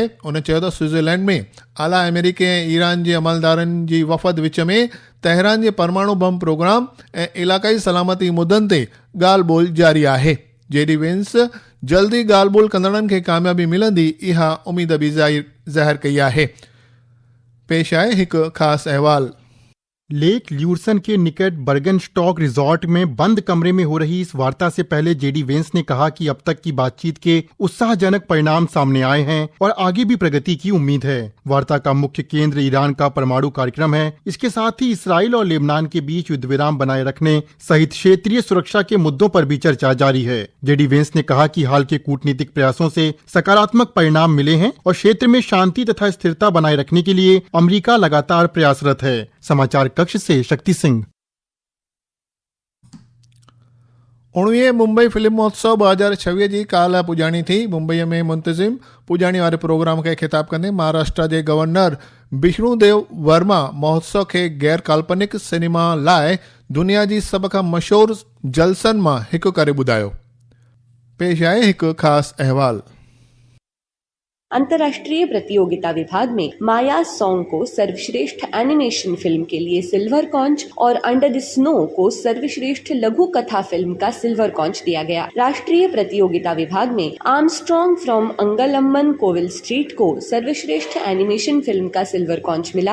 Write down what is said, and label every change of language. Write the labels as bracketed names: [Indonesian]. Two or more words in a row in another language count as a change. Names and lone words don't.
[Sindhi] उन चयो त स्विट्ज़रलैंड में आला अमेरिकी ऐं ईरान जे अमलदारनि जी वफ़द विच में तेहरान जे परमाणु बम प्रोग्राम ऐं इलाक़ाई सलामती मुद्दनि ते ॻाल्हि ॿोल जारी आहे। JD वेंस जल्दी ॻाल्हि ॿोल कंदड़नि खे कामयाबी मिलंदी, इहा उमेद बि ज़ाहिर कई आहे। पेश आहे हिकु ख़ासि अहवाल। [Hindi] लेक ल्यूरसन के निकट बर्गनस्टॉक रिजॉर्ट में बंद कमरे में हो रही इस वार्ता से पहले JD वेंस ने कहा कि अब तक की बातचीत के उत्साहजनक परिणाम सामने आए हैं और आगे भी प्रगति की उम्मीद है। वार्ता का मुख्य केंद्र ईरान का परमाणु कार्यक्रम है। इसके साथ ही इसराइल और लेबनान के बीच युद्ध विराम बनाए रखने सहित क्षेत्रीय सुरक्षा के मुद्दों पर भी चर्चा जारी है। JD वेंस ने कहा कि हाल के कूटनीतिक प्रयासों से सकारात्मक परिणाम मिले हैं और क्षेत्र में शांति तथा स्थिरता बनाए रखने के लिए अमेरिका लगातार प्रयासरत है। समाचार कक्ष से शक्ति सिंह। [Sindhi] 19 मुंबई फिल्म महोत्सव 2026 जी काल्ह पुॼाणी थी। मुंबईअ में मुंतज़िम पुॼाणी वारे प्रोग्राम खे ख़िताब कंदे महाराष्ट्र जे गवर्नर विष्णुदेव वर्मा महोत्सव खे गैर काल्पनिक सिनेमा लाइ दुनिया जी सभ खां मशहूरु जलसनि मां हिकु करे ॿुधायो। पेश आहे हिकु ख़ासि अहवाल। [Hindi] अंतर्राष्ट्रीय प्रतियोगिता विभाग में माया सॉन्ग को सर्वश्रेष्ठ एनिमेशन फिल्म के लिए सिल्वर कॉन्च और अंडर द स्नो को सर्वश्रेष्ठ लघु कथा फिल्म का सिल्वर कॉन्च दिया गया। राष्ट्रीय प्रतियोगिता विभाग में आर्मस्ट्रॉन्ग फ्रॉम अंगलम्मन कोविल स्ट्रीट को सर्वश्रेष्ठ एनिमेशन फिल्म का सिल्वर कॉन्च मिला।